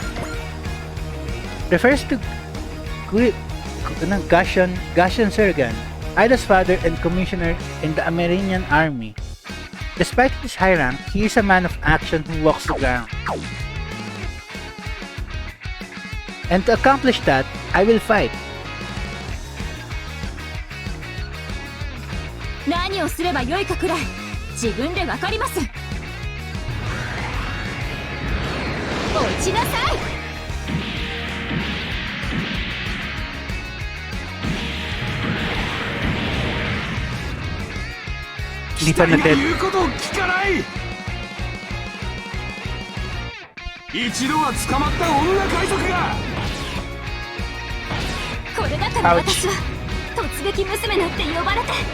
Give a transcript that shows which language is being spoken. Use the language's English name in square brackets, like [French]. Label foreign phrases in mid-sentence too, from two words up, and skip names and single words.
[English] Refers to Gashan Sergan, Ida's father and commissioner in the American army. Despite his high rank, he is a man of action who walks the ground. And to accomplish that, I will fight. [Japanese] 何をすればよいかくらい自分でわかります。落ちなさい。 [Filipino] Hindi pa na dead. [Japanese] 言うことを聞かない。一度は捕まった女海賊が。これだから私は突撃娘なんて呼ばれて。